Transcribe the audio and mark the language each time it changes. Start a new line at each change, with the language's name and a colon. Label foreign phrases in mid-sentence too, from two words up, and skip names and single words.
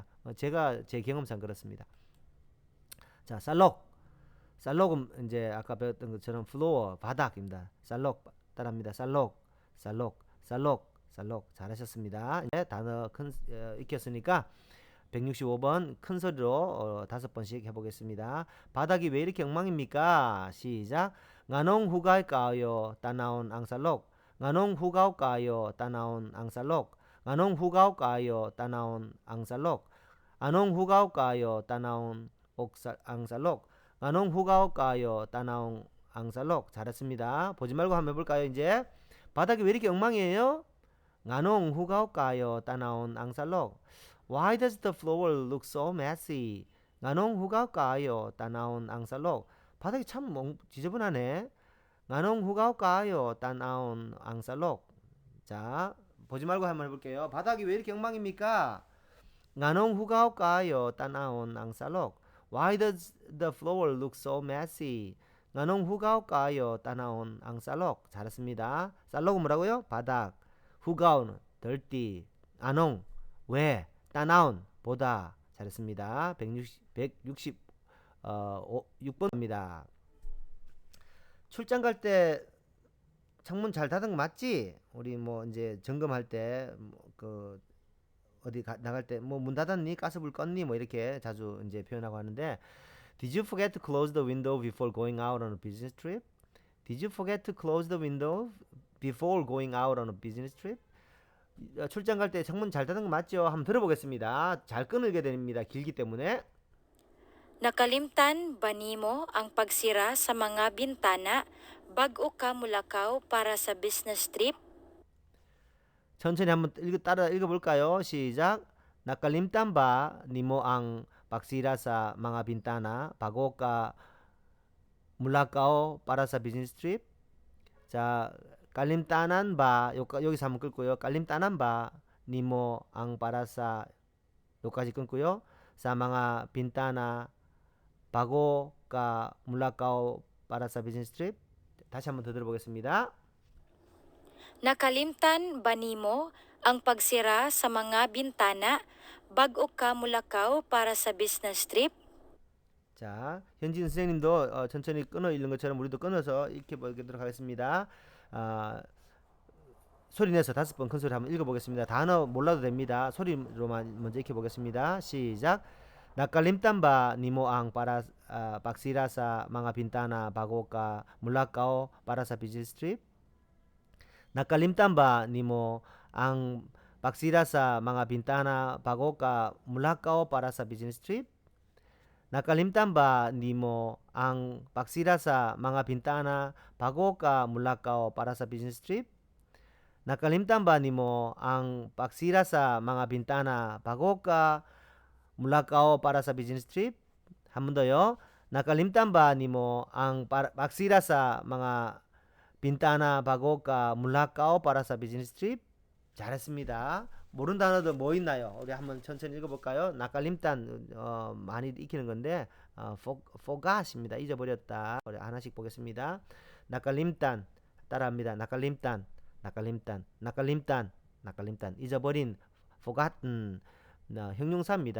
Korean: 제가 제 경험상 그렇습니다. 자, 쌀록은 이제 아까 배웠던 것처럼 플로어 바닥입니다. 쌀록 따라합니다. 쌀록 잘하셨습니다. 이제 단어 익혔으니까 165번 큰 소리로 5번씩 해보겠습니다. 바닥이 왜 이렇게 엉망입니까? 시작.
Cebuano: nganong hugaw kayo tanawon ang salok. nganong hugaw kayo tanawon ang salok. nganong hugaw kayo tanawon ang salok. Anong hugaw kayo tanaon ang salok? Anong hugaw kayo tanaon ang salok?
Korean: 잘했습니다. 보지 말고 한번 해볼까요, 이제? 바닥이 왜 이렇게 엉망이에요?
Cebuano: Anong hugaw kayo tanaon ang salok?
English: Why does the floor look so messy?
Cebuano: Anong hugaw kayo tanaon ang salok?
Korean: 바닥이 참 지저분하네.
Cebuano: Anong hugaw kayo tanaon ang salok?
Korean: 자, 보지 말고 한번 해볼게요. 바닥이 왜 이렇게 엉망입니까?
Cebuano: Nganong hugaw kayo tanaon ang salok?
English: Why does the floor look so messy?
Cebuano: Nganong hugaw kayo tanaon ang salok?
Korean: 잘했습니다. 살록은 뭐라고요? 바닥.
Cebuano: hugaw dirty.
Korean: 안ong 왜? tanaon 보다. 잘했습니다. 166번입니다. 출장 갈 때 창문 잘 닫은 거 맞지? 우리 뭐 이제 점검할 때 그 어디 나갈 때 뭐 문 닫았니? 가스불 껐니? 뭐 이렇게 자주 이제 표현하고 하는데
English: Did you forget to close the window before going out on a business trip? Did you forget to close the window before going out on a business trip?
Korean: 출장 갈 때 창문 잘 닫은 거 맞죠? 한번 들어보겠습니다. 잘 끊게 됩니다. 길기 때문에.
Cebuano: Nakalimtan ba nimo ang pagsira sa mga bintana bago ka mulakaw para sa
English: business trip?
Korean: 천천히 한번 따라 읽어볼까요? 시작.
Cebuano: Nakalimtan ba nimo ang pagsira sa mga bintana bago ka mulakaw para sa
English: business trip?
Korean: 자,
Cebuano: kalimtanan ba
Korean: 여기서 한번 끊고요.
Cebuano: kalimtanan ba nimo ang para sa
Korean: 여기까지 끊고요.
Cebuano: sa mga bintana bago ka mulakaw para sa
English: business trip?
Korean: 다시 한번 더 들어보겠습니다.
Cebuano: Nakalimtan ba nimo ang pagsira sa mga bintana bago ka mulakaw para sa
English: business trip?
Korean: 자, 현진 선생님도 천천히 끊어 읽는 것처럼 우리도 끊어서 익혀보도록 하겠습니다. 소리 내서 5번 큰 소리 한번 읽어보겠습니다. 단어 몰라도 됩니다. 소리로만 먼저 익혀보겠습니다. 시작.
Cebuano: Nakalimtan ba nimo ang para pagsira sa mga bintana bago ka mulakaw para sa
English: business trip?
Cebuano: Nakalimtan ba nimo ang pagsira sa mga bintana bago ka mulakaw para sa
English: business trip?
Cebuano: Nakalimtan ba nimo ang pagsira sa mga bintana bago ka mulakaw para sa
English: business trip?
Cebuano: Nakalimtan ba nimo ang pagsira sa mga bintana bago ka mulakaw para sa
English: business trip?
Korean: 한 번 더요.
Cebuano: Nakalimtan ba nimo ang pagsira sa mga bintana bago ka mulakaw para sa
English: business trip?
Korean: 잘했습니다. 모르는 단어도 뭐 있나요? 우리 한번 천천히 읽어볼까요? 나칼림단 많이 익히는 건데 forgot입니다. 잊어버렸다. 우리 하나씩 보겠습니다. 나칼림단 따라합니다. 나칼림단 나칼림단 나칼림단 나칼림단 잊어버린 forgotten 형용사입니다.